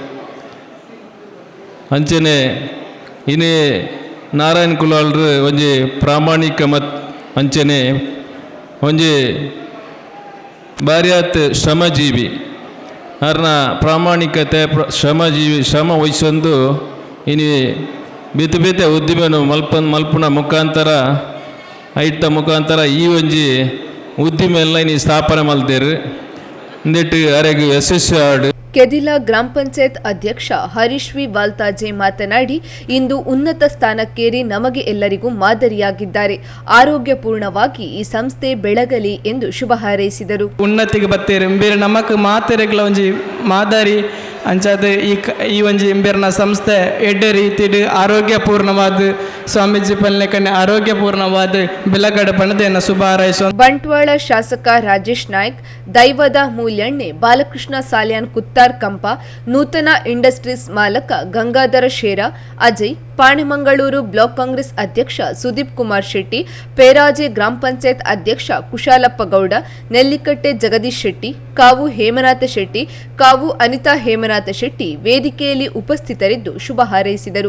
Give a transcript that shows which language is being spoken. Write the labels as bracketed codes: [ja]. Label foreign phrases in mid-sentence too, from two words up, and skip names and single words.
[tcy] ಅಂಚನೆ ಇನ್ನೇ ನಾರಾಯಣ ಕುಲಾಲ್ರು ಒಂಜಿ ಪ್ರಾಮಾಣಿಕ ಅಂಚನೆ ಒಂಜಿ ಭಾರಿಯಾತ್ ಶ್ರಮಜೀವಿ ಅರ್ನ ಪ್ರಾಮಾಣಿಕತೆ ಶ್ರಮ ವಹಿಸೊಂದು ಇನಿ ಬೇತೆ ಬೇತೆ ಉದ್ದಿಮೆನು ಮಲ್ಪನ ಮುಖಾಂತರ ಐಟ ಮುಖಾಂತರ ಈ ಒಂಜಿ ಉದ್ದಿಮೆ ಎಲ್ಲ ಇನಿ ಸ್ಥಾಪನೆ ಮಲ್ತೇರು ಇಂದಿಟ್ಟು ಅರೆಗೆ ಯಶಸ್ವಿ ಆಡು. [kn] ಕೆದಿಲ ಗ್ರಾಮ ಪಂಚಾಯತ್ ಅಧ್ಯಕ್ಷ ಹರೀಶ್ ವಿ ವಾಲ್ತಾಜೆ ಮಾತನಾಡಿ, ಇಂದು ಉನ್ನತ ಸ್ಥಾನಕ್ಕೇರಿ ನಮಗೆ ಎಲ್ಲರಿಗೂ ಮಾದರಿಯಾಗಿದ್ದಾರೆ. ಆರೋಗ್ಯಪೂರ್ಣವಾಗಿ ಈ ಸಂಸ್ಥೆ ಬೆಳಗಲಿ ಎಂದು ಶುಭ ಹಾರೈಸಿದರು. [tcy] ಉನ್ನತಿಗೆ ಬತ್ತೇರು ಬೇರೆ ನಮಕ್ ಮಾತೆರೆಗಳ ಒಂಜಿ ಮಾದರಿ ಅಂಚಾದ ಈ ಒಂಜಿ ಇಂಬೇರ್ನ ಸಂಸ್ಥೆ ಎಡ್ಡೆ ರೀತಿಡ್ ಆರೋಗ್ಯಪೂರ್ಣವಾದ ಸ್ವಾಮೀಜಿ ಪಲ್ಲೆಕನೆ ಆರೋಗ್ಯಪೂರ್ಣವಾದ ಬೆಳಗಡ ಪಣದೆಯನ್ನು ಶುಭ ಹಾರೈಸೋ. [kn] ಬಂಟ್ವಾಳ ಶಾಸಕ ರಾಜೇಶ್ ನಾಯ್ಕ್, ದೈವದ ಮೂಲ್ಯಣ್ಣೆ ಬಾಲಕೃಷ್ಣ ಸಾಲ್ಯಾನ್ ಕುತ್ತಾರ್ ಕಂಪ, ನೂತನ ಇಂಡಸ್ಟ್ರೀಸ್ ಮಾಲಕ ಗಂಗಾಧರ ಶೇರ, ಅಜಯ್, ಪಾಣೆಮಂಗಳೂರು ಬ್ಲಾಕ್ ಕಾಂಗ್ರೆಸ್ ಅಧ್ಯಕ್ಷ ಸುದೀಪ್ ಕುಮಾರ್ ಶೆಟ್ಟಿ, ಪೇರಾಜೆ ಗ್ರಾಮ ಪಂಚಾಯತ್ ಅಧ್ಯಕ್ಷ ಕುಶಾಲಪ್ಪ ಗೌಡ, ನೆಲ್ಲಿಕಟ್ಟೆ ಜಗದೀಶ್ ಶೆಟ್ಟಿ, ಕಾವು ಹೇಮನಾಥ ಶೆಟ್ಟಿ, ಕಾವು ಅನಿತಾ ಹೇಮನಾಥ ಶೆಟ್ಟಿ ವೇದಿಕೆಯಲ್ಲಿ ಉಪಸ್ಥಿತರಿದ್ದು ಶುಭ ಹಾರೈಸಿದರು.